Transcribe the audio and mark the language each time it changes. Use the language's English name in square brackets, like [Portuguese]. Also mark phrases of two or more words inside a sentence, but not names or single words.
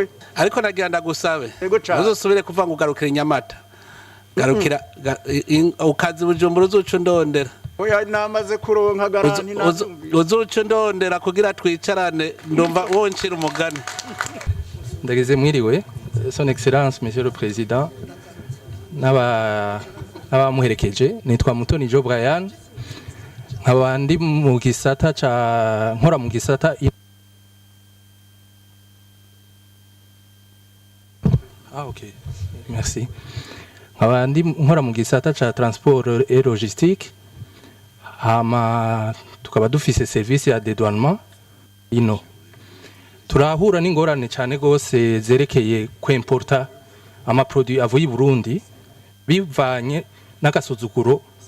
[Rundi] ariko nagira ndagusabe uzosubire kuva ngo ugarukira Nyamata garukira ukazi Bujumbura uzuca ndondera oya namaze kuronka garanti uzuca ndondera kugira twicarane ndumva woncira umugani ndageze mwiriwe [French] son excellence monsieur le président [Rundi] n'abamuherekeje nitwa Mutoni Jo Brian nkaba ndi mu gisata nkora mu gisata [French] ok merci [Rundi] nkaba ndi nkora mu gisata ca [French] transport et logistique [Rundi] hama tukaba dufise service ya dédouanement ino turahura n'ingorane cyane gose zerekeye kwimporta ama produit avuye i Burundi bivanye n'agasuzuguro